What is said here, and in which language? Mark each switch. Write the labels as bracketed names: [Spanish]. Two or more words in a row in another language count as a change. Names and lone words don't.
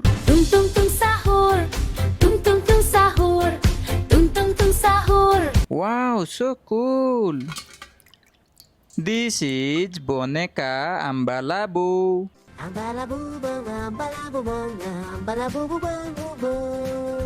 [English] TungTung Sahur, TungTung Sahur, TungTung Sahur. Wow, so cool. This is Boneca Ambalabu. Ambalabu bang, ambalabu bang, ambalabu bang, bang.